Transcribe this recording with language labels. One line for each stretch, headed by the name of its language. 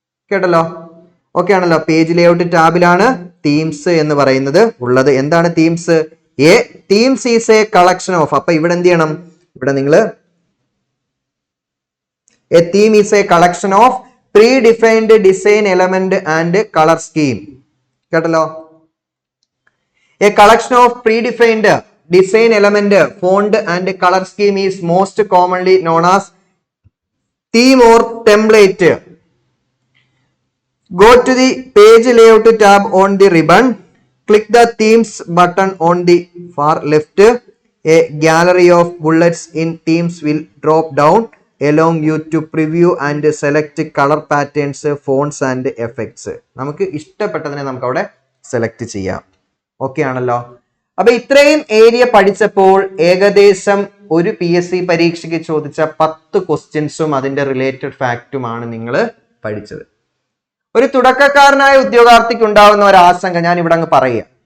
Malayalam: കേട്ടല്ലോ. ഓക്കെ ആണല്ലോ. Page layout ടാബിലാണ് themes എന്ന് പറയുന്നത് ഉള്ളത്. എന്താണ് themes?
English: Themes is a collection of.
Malayalam: അപ്പൊ ഇവിടെ എന്ത് ചെയ്യണം? ഇവിടെ നിങ്ങൾ
English: A theme is a collection of predefined design element and colour scheme.
Malayalam: കേട്ടല്ലോ.
English: A collection of predefined design element, font and color scheme is most commonly known as theme or template. Go to the page layout tab on the ribbon. Click the themes button on the far left. A gallery of bullets in themes will drop down allowing you to preview and select color patterns, fonts and effects.
Malayalam: നമുക്ക് ഇഷ്ടപ്പെട്ടതിനെ നമുക്ക് അവിടെ select ചെയ്യാം. Okay ആണല്ലോ. അപ്പൊ ഇത്രയും area പഠിച്ചപ്പോൾ ഏകദേശം ഒരു PSC പരീക്ഷയ്ക്ക് ചോദിച്ച 10 ക്വസ്റ്റ്യൻസും അതിന്റെ റിലേറ്റഡ് ഫാക്റ്റുമാണ് നിങ്ങൾ പഠിച്ചത്. ഒരു തുടക്കക്കാരനായ ഉദ്യോഗാർത്ഥിക്ക് ഉണ്ടാവുന്ന ഒരു ആശങ്ക ഞാൻ ഇവിടെ അങ്ങ് പറയുക.